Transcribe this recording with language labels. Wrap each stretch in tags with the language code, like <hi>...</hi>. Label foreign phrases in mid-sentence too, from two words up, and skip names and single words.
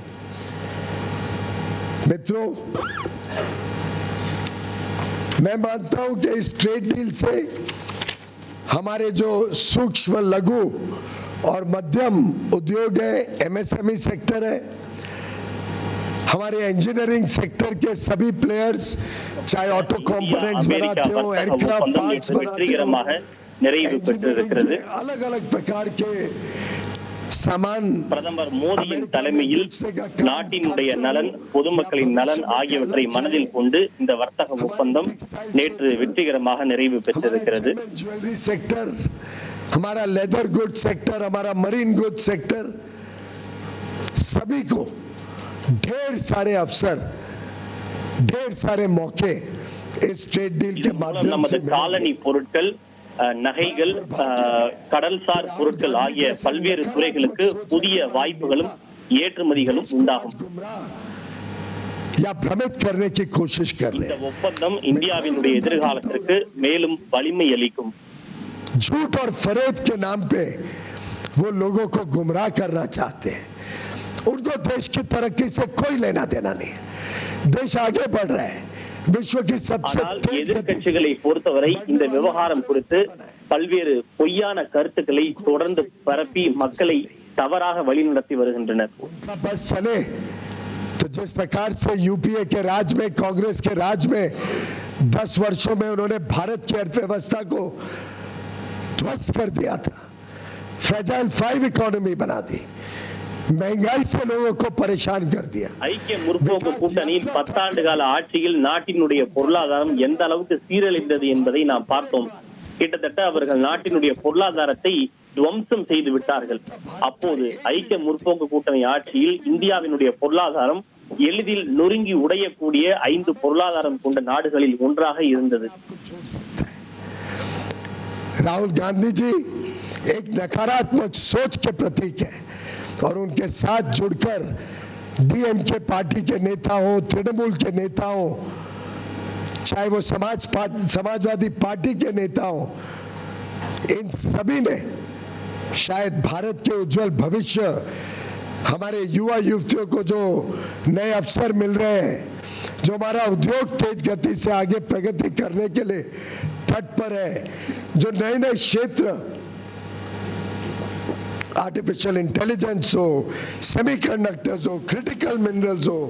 <hi>मित्रों, मैं मानता हूं कि इस</hi> <en>trade deal</en> <hi>से हमारे जो सूक्ष्म, लघु और मध्यम उद्योग है,</hi> <en>MSME sector</en> <hi>है, हमारे</hi> <en>engineering sector</en> <hi>के सभी प्लेयर्स, चाहे</hi> <en>auto components</en> <hi>बनाते हो,</hi> <en>aircraft parts</en> <hi>बनाते हो, अलग अलग प्रकार के सामान.</hi> <ta>பிரதமர் மோடியின் தலைமையில் நாட்டினுடைய நலன், பொதுமக்களின் நலன் ஆகியவற்றை மனதில் கொண்டு இந்த வர்த்தக ஒப்பந்தம் நேற்று வெற்றிகரமாக நிறைவு பெற்றிருக்கிறது.</ta> <en>jewellery sector,</en> <hi>हमारा</hi> <en>leather good sector,</en> <hi>हमारा</hi> <en>marine good sector,</en> <hi>सभी को ढेर सारे अवसर, ढेर सारे मौके इस</hi> <en>trade deal</en> <hi>के माध्यम से</hi> <ta>காலனி பொருட்கள், நகைகள், கடல்சார் பொருட்கள் ஆகிய பல்வேறு துறைகளுக்கு புதிய வாய்ப்புகளும் ஏற்றுமதிகளும் உண்டாகும்.</ta> <hi>भ्रमित करने की कोशिश कर रहे हैं.</hi> <ta>இந்த ஒப்பந்தம் இந்தியாவினுடைய எதிர்காலத்திற்கு மேலும் வலிமை அளிக்கும்.</ta> <hi>झूठ और फरेब के नाम पे वो लोगों को गुमराह करना चाहते हैं. उनको देश की तरक्की से कोई लेना देना नहीं है. देश आगे बढ़ रहा है. विश्व की सबसे</hi> <ta>எதிர்க்கட்சிகளை பொறுத்தவரை இந்த விவகாரம் குறித்து பல்வேறு பொய்யான கருத்துக்களை தொடர்ந்து பரப்பி மக்களை தவறாக வழிநடத்தி வருகின்றனர்.</ta> <hi>बस चले तो जिस प्रकार से यूपीए के राज में, कांग्रेस के राज में 10 वर्षों में उन्होंने भारत की अर्थव्यवस्था को ध्वस्त कर दिया था,</hi> <en>fragile 5 economy</en> <hi>बना दी, महंगाई से लोगों को परेशान कर दिया.</hi> <ta>ஐக்கிய முற்போக்கு கூட்டணியின் 10 ஆண்டு கால ஆட்சியில் நாட்டினுடைய பொருளாதாரம் எந்த அளவுக்கு சீரழிந்தது என்பதை நாம் பார்த்தோம். கிட்டத்தட்ட அவர்கள் நாட்டினுடைய பொருளாதாரத்தை துவம்சம் செய்து விட்டார்கள். அப்போது ஐக்கிய முற்போக்கு கூட்டணி ஆட்சியில் இந்தியாவினுடைய பொருளாதாரம் எளிதில் நொறுங்கி உடையக்கூடிய 5 பொருளாதாரம் கொண்ட நாடுகளில் ஒன்றாக இருந்தது.</ta> <hi>राहुल गांधी जी एक नकारात्मक सोच के प्रतीक है और उनके साथ जुड़कर डीएमके पार्टी के नेता हो, तृणमूल के नेता हो, चाहे वो समाजवादी पार्टी के नेता हो, इन सभी ने शायद भारत के उज्जवल भविष्य, हमारे युवा युवतियों को जो नए अवसर मिल रहे हैं, जो हमारा उद्योग तेज गति से आगे प्रगति करने के लिए तट पर है, जो नए नए क्षेत्र,</hi> <en>artificial intelligence</en> <hi>हो, सेमीकंडक्टर्स हो,</hi> <en>critical minerals</en> <hi>हो,</hi>